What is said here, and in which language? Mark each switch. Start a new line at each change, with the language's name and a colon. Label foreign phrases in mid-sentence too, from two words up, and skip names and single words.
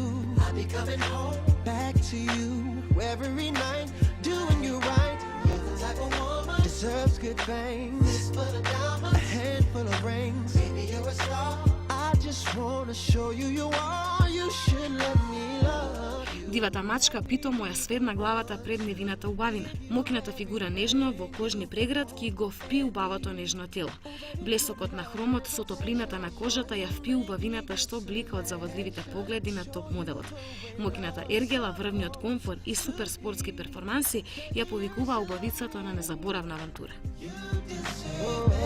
English: I'll be coming home back to you every night, doing you right. You're the type of woman deserves good things. This for the diamonds, a handful of rings. Baby, you're a star. I just wanna show you you are. You should let me love you.
Macedonian: Дивата мачка питомо ја сведна главата пред невината убавина. Мокината фигура нежно во кожни прегратки го впи убавото нежно тело. Блесокот на хромот со топлината на кожата ја впи убавината што блика од заводливите погледи на топ моделот. Мокината ергела, врвниот комфор и супер спортски перформанси ја повикуваа убавицата на незаборавна авантура.